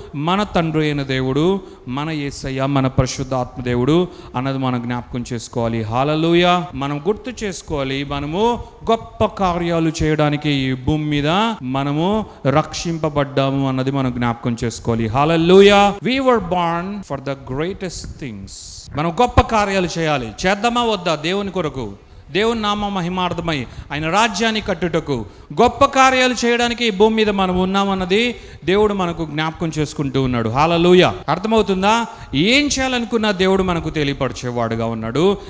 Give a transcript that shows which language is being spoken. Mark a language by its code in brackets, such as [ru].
[te] మన తండ్రి అయిన దేవుడు, మన యేసయ్య, మన పరిశుద్ధాత్మ దేవుడు అన్నది మనం జ్ఞాపకం చేసుకోవాలి. హల్లెలూయా. మనం గుర్తు చేసుకోవాలి, మనము గొప్ప కార్యాలు చేయడానికి ఈ భూమి మీద మనము రక్షింపబడ్డాము అన్నది మనం జ్ఞాపకం చేసుకోవాలి. హల్లెలూయా. [en] We were born for the greatest things. [te] మనం గొప్ప కార్యాలు చేయాలి. చేద్దామా వద్దా? దేవుని కొరకు, దేవుని నామ మహిమార్థమై ఆయన రాజ్యాన్ని కట్టుటకు గొప్ప కార్యాలు చేయడానికి ఈ భూమి మీద మనం ఉన్నామన్నది దేవుడు మనకు జ్ఞాపకం చేసుకుంటూ ఉన్నాడు. హల్లెలూయా. అర్థమవుతుందా? ఏం చేయాలనుకున్నా దేవుడు మనకు తెలియపరిచేవాడుగా ఉన్నాడు.